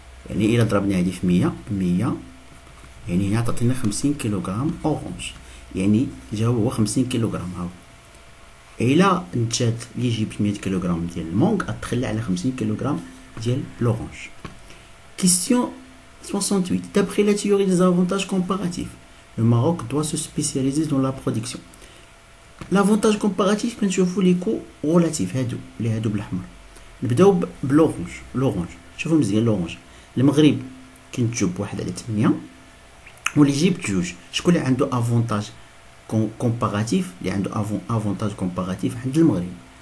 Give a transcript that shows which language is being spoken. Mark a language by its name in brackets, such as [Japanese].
[Arabic] يعني إلا ضربنا هادي في 100 يعني هنا تعطينا 50 كيلوغرام اورانج. يعني الجواب هو 50 كيلوغرام. هاو إلا نتجات ليجيبت 100 كيلوغرام ديال المونغ غتخلى على 50 كيلوغرام ديال لورانج. [French] كيستيون 68 d'après la théorie des avantages comparatifs le Maroc doit se spécialiser dans la production. L'avantage comparatif [Arabic] كنشوفوا لي كو رولاتيف هادو اللي هادو بالاحمر. نبداو بلورانج. لورانج شوفوا مزيان لورانج. المغرب كينتجو ب1 على 8 واليجيبت جوج. شكون اللي عنده افونتاج كومباراتيف؟ اللي عنده افونتاج كومباراتيف عند المغرب.